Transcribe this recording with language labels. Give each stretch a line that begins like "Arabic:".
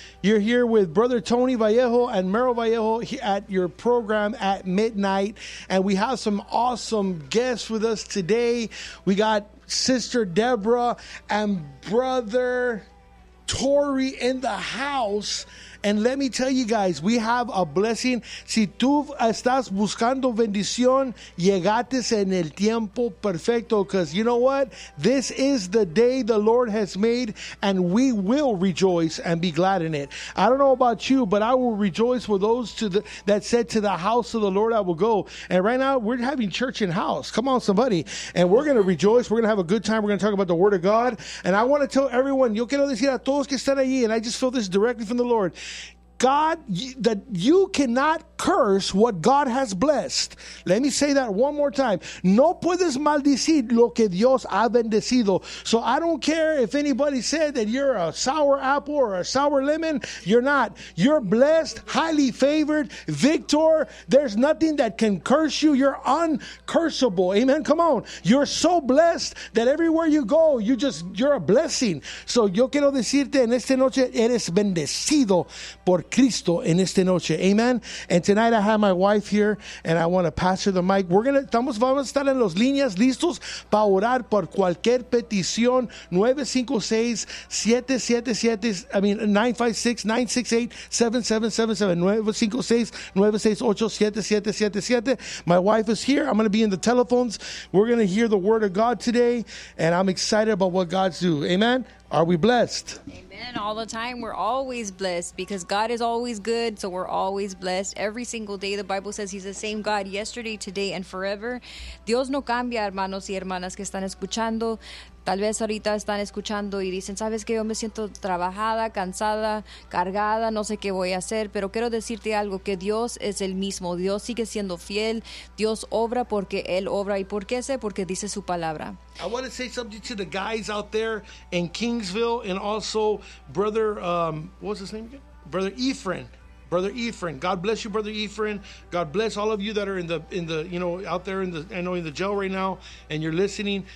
English: You're here with Brother Tony Vallejo and Merrill Vallejo at your program at midnight, and we have some awesome guests with us today. We got Sister Deborah and Brother Tori in the house. And let me tell you guys, we have a blessing.
Spanish: Si tú estás buscando bendición, llegaste en el tiempo perfecto.
English: Because you know what? This is the day the Lord has made, and we will rejoice and be glad in it. I don't know about you, but I will rejoice with those that said to the house of the Lord, I will go. And right now, we're having church in house. Come on, somebody. And we're going to rejoice. We're going to have a good time. We're going to talk about the Word of God. And I want to tell everyone,
Spanish: yo quiero decir a todos que están allí,
English: and I just feel this directly from the Lord. God, that you cannot curse what God has blessed. Let me say that one more time.
Spanish: No puedes maldecir lo que Dios ha bendecido.
English: So I don't care if anybody said that you're a sour apple or a sour lemon. You're not. You're blessed, highly favored, victor. There's nothing that can curse you. You're uncursable. Amen. Come on. You're so blessed that everywhere you go, you're a blessing.
Spanish: So yo quiero decirte en esta noche, eres bendecido por Cristo en esta noche.
English: Amen. And tonight I have my wife here, and I want to pass her the mic.
Spanish: Vamos a estar en las líneas listos para orar por cualquier petición.
English: 956-968-7777. My wife is here. I'm going to be in the telephones. We're going to hear the word of God today, and I'm excited about what God's doing. Amen. Are we blessed? Amen. All the time. We're always blessed because God is always good. So we're always blessed every single day. The Bible says he's the same God yesterday, today, and forever.
Spanish: Dios no cambia, hermanos y hermanas que están escuchando. Tal vez ahorita están escuchando y dicen, sabes que yo me siento trabajada, cansada, cargada, no sé qué voy a hacer, pero quiero decirte algo, que Dios es el mismo, Dios sigue siendo fiel, Dios obra porque Él obra. ¿Y por qué sé? Porque dice su palabra.
English: I want to say something to the guys out there in Kingsville, and also brother, what's his name again? Brother Ephraim, God bless you, Brother Ephraim. God bless all of you that are in the jail right now, and you're listening.